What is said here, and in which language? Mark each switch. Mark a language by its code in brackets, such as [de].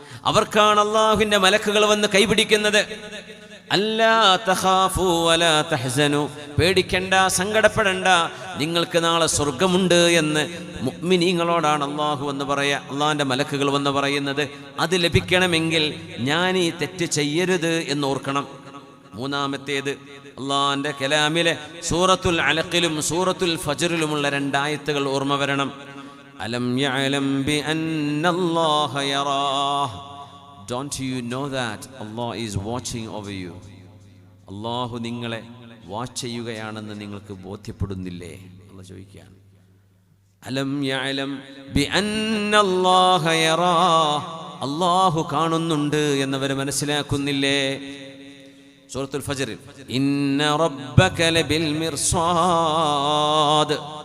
[ml] അവർക്കാണ് അല്ലാഹുവിന്റെ മലക്കുകൾ വന്ന് കൈപിടിക്കുന്നത്. [ar] അല്ലാ തഖാഫൂ വലാ തഹ്സനൂ, [ml] പേടിക്കണ്ട, സങ്കടപ്പെടണ്ട, നിങ്ങൾക്ക് നാളെ സ്വർഗമുണ്ട് എന്ന് മുഅ്മിനീങ്ങളോടാണ് അല്ലാഹു എന്ന് പറയാ, അല്ലാഹുവിന്റെ മലക്കുകൾ വന്ന് പറയുന്നത്. അത് ലഭിക്കണമെങ്കിൽ ഞാൻ ഈ തെറ്റ് ചെയ്യരുത് എന്ന് ഓർക്കണം. മൂന്നാമത്തേത്, അല്ലാഹുവിന്റെ കലാമിലെ സൂറത്തുൽ അലഖിലും സൂറത്തുൽ ഫജ്റിലുമുള്ള 2 ആയത്തുകൾ ഓർമ്മ വരണം. [ar] അലം യഅലം ബി അന്നല്ലാഹ യറാഹ്. [en] Don't you know that Allah is watching over you? [ml] അല്ലാഹു നിങ്ങളെ വാച്ച് ചെയ്യുകയാണെന്ന് നിങ്ങൾക്ക് ബോധ്യപ്പെടുന്നില്ലേ? അല്ലാഹു ചോദിക്കുകയാണ്. [ar] അലം യഅലം ബി അന്നല്ലാഹ യറാഹ്. [ml] അല്ലാഹു കാണുന്നുണ്ട് എന്നവർ മനസ്സിലാക്കുന്നില്ലേ? സൂറത്തുൽ ഫജ്ർ, [ar] ഇന്ന റബ്ബക ലബിൽ മിർസാദ്.